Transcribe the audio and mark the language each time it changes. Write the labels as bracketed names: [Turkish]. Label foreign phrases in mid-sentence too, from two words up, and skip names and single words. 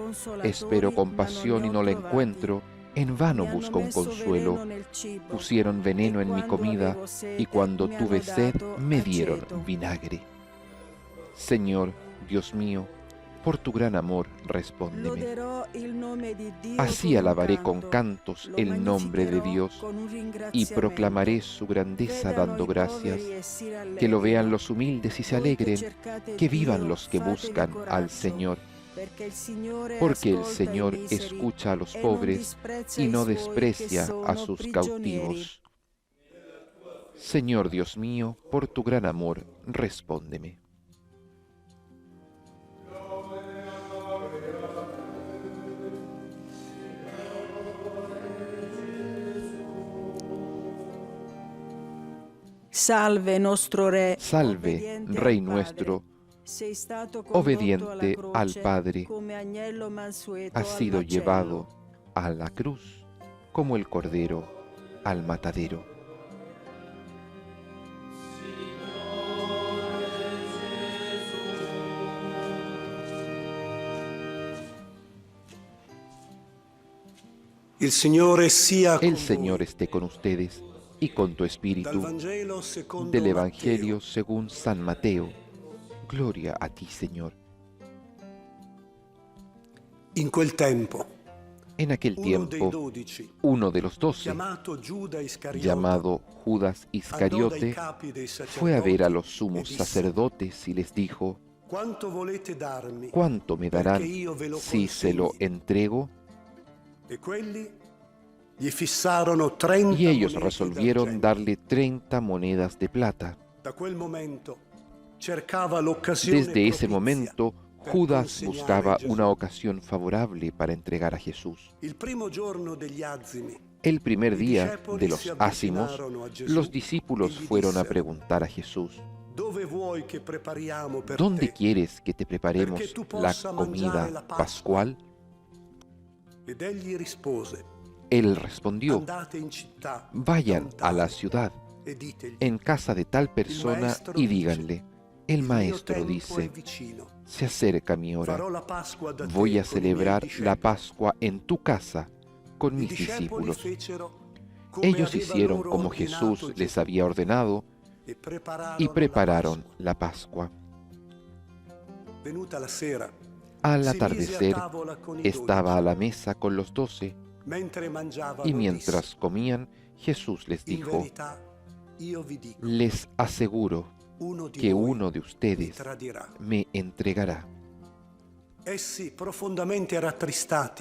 [Spanish] Espero compasión y no la encuentro. En vano busco un consuelo. Pusieron veneno en mi comida y cuando tuve sed me dieron vinagre. Señor Dios mío, por tu gran amor, respóndeme. [Italian] Loderò il nome di Dio [Spanish] Así [Italian] con un [Spanish] alabaré con [Italian] canto, [Spanish] cantos [Italian] lo [Spanish] el nombre de [Italian] magnificherò [Spanish] Dios [Italian] con un [Spanish] y [Italian] ringraziamento. [Spanish] proclamaré su grandeza [Italian] Vedano [Spanish] dando [Italian] i [Spanish] gracias. [Italian] poveri e si [Spanish] Que lo vean [Italian] rallegrino. [Spanish] los humildes y se [Italian] Voi che [Spanish] alegren, [Italian] cercate [Spanish] que [Italian] Dio, [Spanish] vivan los que [Italian] fatevi [Spanish] buscan al [Italian] coraggio, [Spanish] Señor, [Italian] perché il Signore [Spanish] porque el [Italian] ascolta i [Spanish] Señor [Italian] miseri [Spanish] escucha a los [Italian] e non [Spanish] pobres [Italian] disprezza [Spanish] y [Italian] i [Spanish] no [Italian] suoi che [Spanish] desprecia a [Italian] sono [Spanish] sus [Italian] prigionieri. [Spanish] cautivos. Señor Dios mío, por tu gran amor, respóndeme. [Italian] Salve nostro Re, Salve, obbediente [Spanish] Rey [Italian] al Padre. [Spanish] nuestro, [Italian] Sei stato condotto alla [Spanish] obediente al [Italian] croce [Spanish] Padre, [Italian] come agnello mansueto [Spanish] ha [Italian] al [Spanish] sido [Italian] macello. [Spanish] llevado a la cruz como el cordero al matadero. [Italian] Il Signore sia con [Spanish] El Señor [Italian] voi. [Spanish] esté con ustedes y con tu [Italian] Dal [Spanish] espíritu. [Italian] Vangelo secondo [Spanish] Del [Italian] Matteo. [Spanish] Evangelio según San Mateo. Gloria a ti, Señor. [Italian] In quel tempo, [Spanish] En aquel [Italian] uno dei [Spanish] tiempo, [Italian] 12, [Spanish] uno de los 12, [Italian] chiamato Giuda Iscariote, [Spanish] llamado Judas [Italian] andò dai [Spanish] Iscariote, [Italian] capi dei [Spanish] fue a ver a los [Italian] sacerdoti e [Spanish] sumos [Italian] disse: [Spanish] sacerdotes y les dijo: [Italian] Quanto volete darmi [Spanish] ¿cuánto me darán [Italian] perché io ve lo [Spanish] si se lo [Italian] consegni? [Spanish] entrego? [Italian] E quelli gli fissarono 30 [Spanish] Y ellos [Italian] monete [Spanish] resolvieron [Italian] d'argento. [Spanish] darle 30 monedas de plata. [Italian] Da quel momento cercava l'occasione [Spanish] Desde ese [Italian] propizia [Spanish] momento, [Italian] per [Spanish] Judas [Italian] consegnare [Spanish] buscaba [Italian] Gesù. [Spanish] una ocasión favorable para entregar a Jesús. [Italian] Il primo giorno degli azimi, [Spanish] El primer [Italian] i [Spanish] día [Italian] discepoli [Spanish] de [Italian] si [Spanish] los ácimos, [Italian] avvicinarono a Gesù [Spanish] los [Italian] e [Spanish] discípulos [Italian] gli [Spanish] fueron a [Italian] dissero: [Spanish] preguntar a Jesús: [Italian] Dove vuoi che prepariamo per [Spanish] ¿dónde [Italian] te? [Spanish] quieres que te preparemos [Italian] Perché tu [Spanish] la [Italian] possa mangiare la [Spanish] comida [Italian] Pasqua. [Spanish] pascual? [Italian] Ed egli rispose: [Spanish] Él respondió: [Italian] Andate in città [Spanish] vayan [Italian] da [Spanish] a [Italian] un [Spanish] la [Italian] tale [Spanish] ciudad, [Italian] e ditegli: [Spanish] en casa de tal persona, [Italian] maestro [Spanish] y [Italian] dice, [Spanish] díganle: el [Italian] il mio [Spanish] maestro [Italian] tempo è [Spanish] dice, [Italian] vicino. [Spanish] se acerca mi hora, [Italian] Farò la Pasqua da [Spanish] voy [Italian] te [Spanish] a [Italian] con i miei [Spanish] celebrar la [Italian] discepoli. [Spanish] Pascua en tu casa con [Italian] I [Spanish] mis [Italian] discepoli [Spanish] discípulos. [Italian] fecero come [Spanish] Ellos [Italian] aveva [Spanish] hicieron [Italian] loro [Spanish] como [Italian] ordinato [Spanish] Jesús les [Italian] Gesù [Spanish] había ordenado [Italian] e prepararono [Spanish] y prepararon [Italian] la [Spanish] la [Italian] Pasqua. [Spanish] Pascua. [Italian] Venuta la sera, [Spanish] Al [Italian] si mise a [Spanish] atardecer [Italian] tavola con i [Spanish] estaba [Italian] 12. [Spanish] a la mesa con los 12 [Italian] Mentre mangiavano, [Spanish] y mientras comían, Jesús les [Italian] disse: In [Spanish] dijo: [Italian] verità, io vi dico, [Spanish] les aseguro [Italian] uno di [Spanish] que [Italian] voi [Spanish] uno de [Italian] mi [Spanish] ustedes [Italian] tradirà. [Spanish] me entregará. [Italian] Essi, profondamente rattristati,